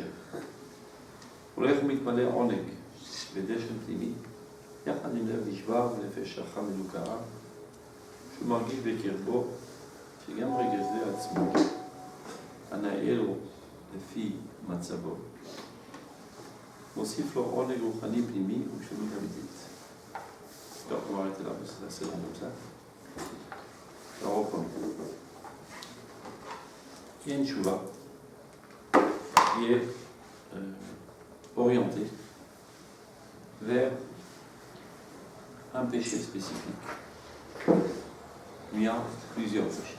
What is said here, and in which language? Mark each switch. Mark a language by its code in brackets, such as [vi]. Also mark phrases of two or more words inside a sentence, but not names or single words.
[he] הולך ומתמלא עונג ודשן פנימי, יחד עם לב נשבר ונפש שחה מנוכרה, שהוא מרגיש בקרבו שגם רגע זה עצמו הנאה לו לפי מצבו. מוסיף לו עונג רוחני פנימי ושלמות אמיתית. טוב, הוא אמר את אליו, זה סדר נמצא. [fr] Alors, il y a une chouva qui est orientée vers un péché spécifique. Il y a plusieurs péchés.